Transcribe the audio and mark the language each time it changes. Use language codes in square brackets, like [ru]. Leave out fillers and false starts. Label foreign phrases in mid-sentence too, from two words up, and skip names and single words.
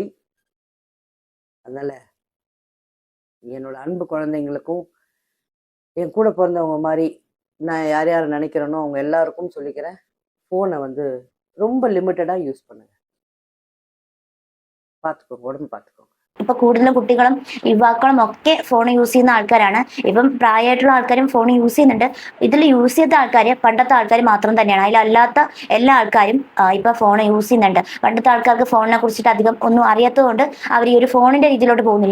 [ta] அதனால் என்னோட அன்பு குழந்தைங்களுக்கும் என் கூட பிறந்தவங்க மாதிரி நான் யார் யாரை நினைக்கிறேனோ அவங்க எல்லாருக்கும் சொல்லிக்கிறேன், ஃபோனை வந்து ரொம்ப லிமிட்டடாக யூஸ் பண்ணுங்க. பார்த்துக்கோங்க, உடம்பு பார்த்துக்கோங்க. [ml] ഇപ്പൊ കൂടുതലും കുട്ടികളും യുവാക്കളും ഒക്കെ ഫോൺ യൂസ് ചെയ്യുന്ന ആൾക്കാരാണ്. ഇപ്പം പ്രായമായിട്ടുള്ള ആൾക്കാരും ഫോൺ യൂസ് ചെയ്യുന്നുണ്ട്. ഇതിൽ യൂസ് ചെയ്ത ആൾക്കാർ പണ്ടത്തെ ആൾക്കാർ മാത്രം തന്നെയാണ്. അതിലല്ലാത്ത എല്ലാ ആൾക്കാരും ഇപ്പൊ ഫോൺ യൂസ് ചെയ്യുന്നുണ്ട്. പണ്ടത്തെ ആൾക്കാർക്ക് ഫോണിനെ കുറിച്ചിട്ട് അധികം ഒന്നും അറിയാത്തതുകൊണ്ട് അവർ ഈ ഒരു ഫോണിന്റെ രീതിയിലോട്ട് പോകുന്നില്ല.